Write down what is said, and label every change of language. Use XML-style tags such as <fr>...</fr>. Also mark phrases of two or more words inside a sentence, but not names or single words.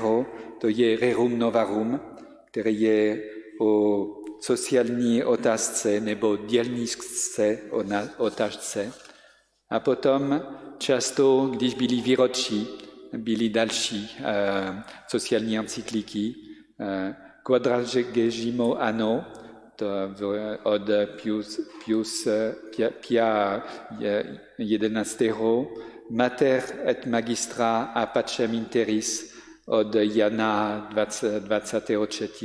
<cs>To je Rerum Novarum, který je o sociální otázce nebo dělnické otázce. A potom často, když byly výročí, byly další sociální encykliky. Quadragesimo anno od Pia XI. Mater et Magistra a Pacem Interis od Jana 24.</cs>